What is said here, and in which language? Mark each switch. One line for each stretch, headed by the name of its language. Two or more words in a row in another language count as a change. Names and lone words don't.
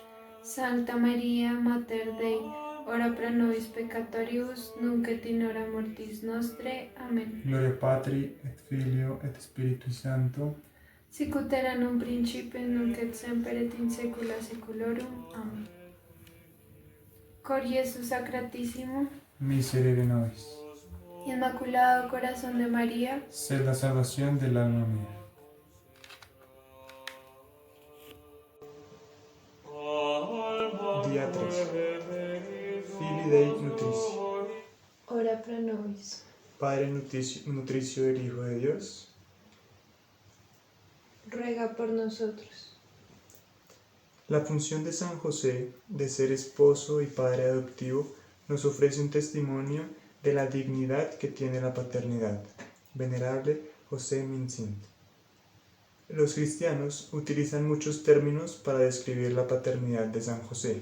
Latin: Sancta Maria, Mater Dei, ora pro nobis peccatoribus, nunc et in hora mortis nostre. Amén. Gloria Patri, et Filio, et Spiritui Sancto, Sicut erat in un principio, nunc et semper et in saecula saeculorum. Amén. Cor Iesus Sacratísimo, miserere nobis.
Spanish: Inmaculado Corazón de María, Sed la salvación del alma mía. Día 3.
Latin: Filii Dei Nutricio. ora pro nobis.
Spanish: Padre nutricio del Hijo de Dios, Ruega por nosotros. la función de San José de ser esposo y padre adoptivo nos ofrece un testimonio de la dignidad que tiene la paternidad. Venerable José Mincint. Los cristianos utilizan muchos términos para describir la paternidad de San José.